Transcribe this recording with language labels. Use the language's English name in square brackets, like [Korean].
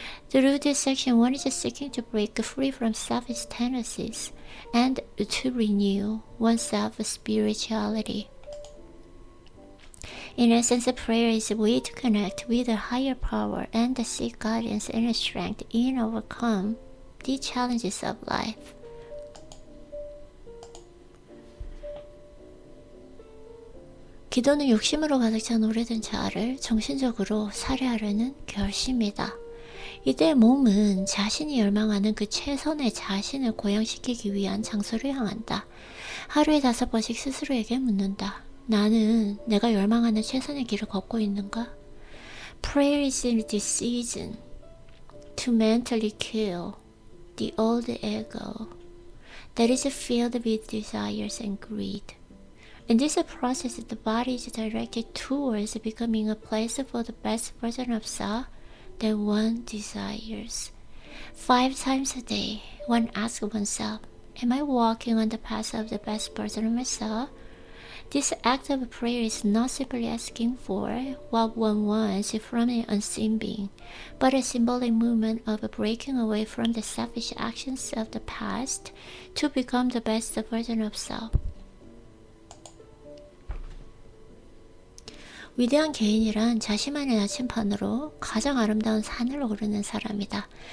[English] Through this section, one is seeking to break free from selfish tendencies and to renew oneself's spirituality. In essence, prayer is a way to connect with a higher power and seek guidance and strength in overcome the challenges of life. [Korean] 기도는 욕심으로 가득 찬 오래된 자아를 정신적으로 살해하려는 결심이다. 이때 몸은 자신이 열망하는 그 최선의 자신을 고양시키기 위한 장소를 향한다. 하루에 5번씩 스스로에게 묻는다. 나는 내가 열망하는 최선의 길을 걷고 있는가? [English] Prayer is in this season to mentally kill the old ego that is filled with desires and greed. In this process, the body is directed towards becoming a place for the best version of self that one desires. 5 times a day, one asks oneself, am I walking on the path of the best version of myself? This act of prayer is not simply asking for what one wants from an unseen being, but a symbolic movement of breaking away from the selfish actions of the past to become the best version of self. [Korean] 위대한 개인이란 자신만의 나침반으로 가장 아름다운 산을 오르는 사람이다.